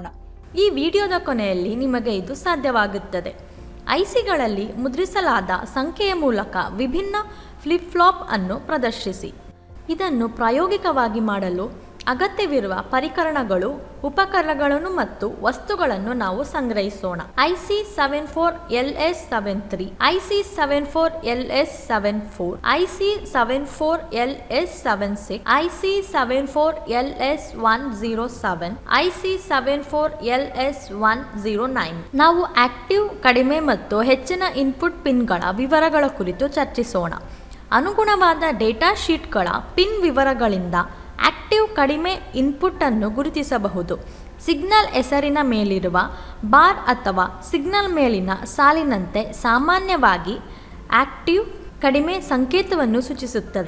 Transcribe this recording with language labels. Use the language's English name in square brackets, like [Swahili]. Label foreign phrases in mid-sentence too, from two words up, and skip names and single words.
[Kannada] ಈ ವಿಡಿಯೋದ ಕೊನೆಯಲ್ಲಿ ನಿಮಗೆ ಇದು ಸಾಧ್ಯವಾಗುತ್ತದೆ. ಐಸಿಗಳಲ್ಲಿ ಮುದ್ರಿಸಲಾದ ಸಂಖ್ಯೆಯ ಮೂಲಕ ವಿಭಿನ್ನ [English] flip flop [Kannada] ಅನ್ನು ಪ್ರದರ್ಶಿಸಿ. ಇದನ್ನು ಪ್ರಾಯೋಗಿಕವಾಗಿ ಮಾಡಲು ಅಗತ್ಯವಿರುವ ಪರಿಕರಣಗಳು, ಉಪಕರಣಗಳನ್ನು ಮತ್ತು ವಸ್ತುಗಳನ್ನು ನಾವು ಸಂಗ್ರಹಿಸೋಣ. IC74LS73, IC74LS74, IC74LS76, IC74LS107, IC74LS109. ನಾವು ಆಕ್ಟಿವ್, ಕಡಿಮೆ ಮತ್ತು ಹೆಚ್ಚಿನ [English] input pins [Kannada] ವಿವರಗಳ ಕುರಿತು ಚರ್ಚಿಸೋಣ. ಅನುಗುಣವಾದ [English] data sheets [Kannada] ಪಿನ್ ವಿವರಗಳಿಂದ ಆಕ್ಟಿವ್ ಕಡಿಮೆ ಇನ್ಪುಟ್ ಅನ್ನು ಗುರುತಿಸಬಹುದು. ಸಿಗ್ನಲ್ ಹೆಸರಿನ ಮೇಲಿರುವ ಬಾರ್ ಅಥವಾ ಸಿಗ್ನಲ್ ಮೇಲಿನ ಸಾಲಿನಂತೆ ಸಾಮಾನ್ಯವಾಗಿ ಆಕ್ಟಿವ್ ಕಡಿಮೆ ಸಂಕೇತವನ್ನು ಸೂಚಿಸುತ್ತದೆ.